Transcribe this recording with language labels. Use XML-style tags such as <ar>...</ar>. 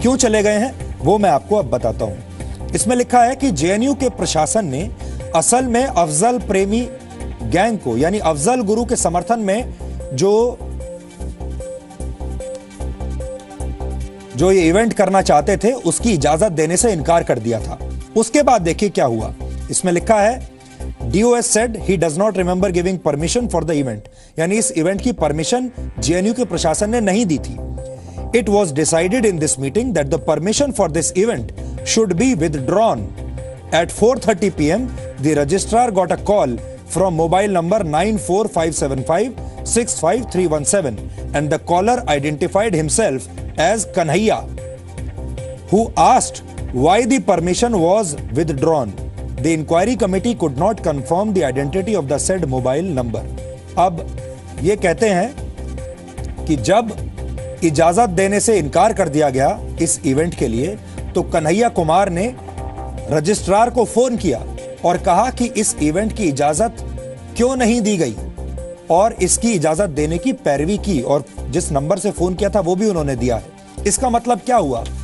<hi>क्यों चले गए हैं वो मैं आपको अब बताता हूं। इसमें लिखा है कि जेएनयू के प्रशासन ने असल में अफजल प्रेमी गैंग को, यानी अफजल गुरु के समर्थन में जो ये इवेंट करना चाहते थे उसकी इजाजत देने से इनकार कर दिया था। उसके बाद देखिए क्या हुआ। इसमें लिखा है</hi> <en>DOS said he does not remember giving permission for the event,</en> <hi>यानी इस इवेंट की परमिशन जेएनयू के प्रशासन ने नहीं दी थी।</hi> <en>It was decided in this meeting that the permission for this event should be withdrawn. At 4:30 p.m., the registrar got a call from mobile number 94575-65317, and the caller identified himself as Kanhaiya, who asked why the permission was withdrawn. The inquiry committee could not confirm the identity of the said mobile number.</en> <hi>अब ये कहते हैं कि जब इजाजत देने से इनकार कर दिया गया इस इवेंट के लिए, तो कन्हैया कुमार ने रजिस्ट्रार को फोन किया और कहा कि इस इवेंट की इजाजत क्यों नहीं दी गई, और इसकी इजाजत देने की पैरवी की, और जिस नंबर से फोन किया था वो भी उन्होंने दिया है। इसका मतलब क्या हुआ?</hi>